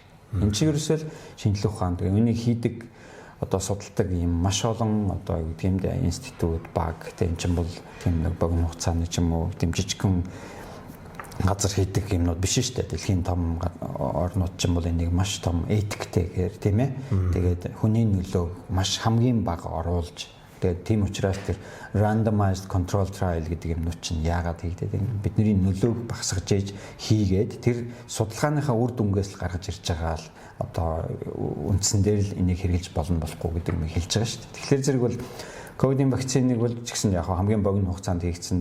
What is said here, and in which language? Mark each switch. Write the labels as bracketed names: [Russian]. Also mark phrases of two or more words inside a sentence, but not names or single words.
[Mongolian] Энэ чинь ерөөсөө шинжилгээ ухаан тэгээ үнийг хийдэг одоо судалдаг юм маш олон одоо юу гэдэг юм бэ институт баг тийм ч юм бол тийм нэг богино хугацааны ч юм уу тийм жижигхэн газар хийдэг юмнууд биш шүү дээ. Дэлхийн том орнууд ч юм бол энийг маш том этиктэйгээр тийм ээ. Тэгээд хүний нөлөөг маш хамгийн бага оруулж тэгээд тийм учраас тэр [English] randomized control trial [Mongolian] гэдэг юмнууд чинь яагаад хийгдээд байна? Бидний нөлөөг багасгаж ээж хийгээд тэр судалгааныхаа үр дүнгээс л гаргаж ирж байгаа л одоо үндсэн дээр л энийг хэрэгжилж болно болохгүй гэдэг юм хэлж байгаа шүү дээ. Тэгэхээр зэрэг бол ковидын вакциныг бол ч гэсэн яг хамгийн богино хугацаанд хийгдсэн.